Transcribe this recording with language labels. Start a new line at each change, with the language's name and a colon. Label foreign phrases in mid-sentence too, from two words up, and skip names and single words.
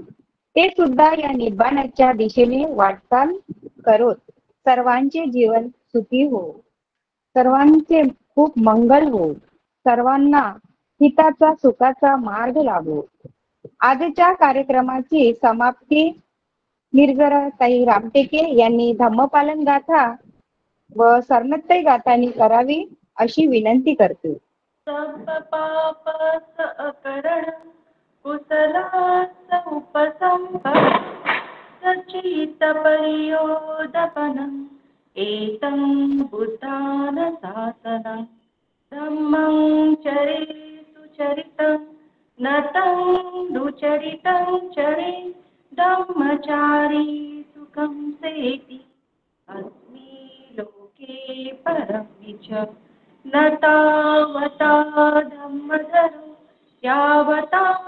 Marathi: ते सुद्धा या निब्बाणाच्या दिशेने वाटचाल करत सर्वांचे जीवन सुखी हो, सर्वांचे खूप मंगल हो, सर्वांना हिताचा सुखाचा मार्ग लाभो. आजच्या कार्यक्रमाची समाप्ती निर्जराताई रामटेके यांनी धम्मपालन गाथा व सरनत्तई गाथांनी करावी अशी विनंती करते.
Pali: सब पाप अकरण कुशलास उपसंपद सचित परियोदपनं एतं बुद्धान शासनं धम्मं चरेतु चरितं नतं दुचरितं चरे धम्मचारी सुखं सेति अस्मि लोके परमिच न तावता धम्मधरो यावता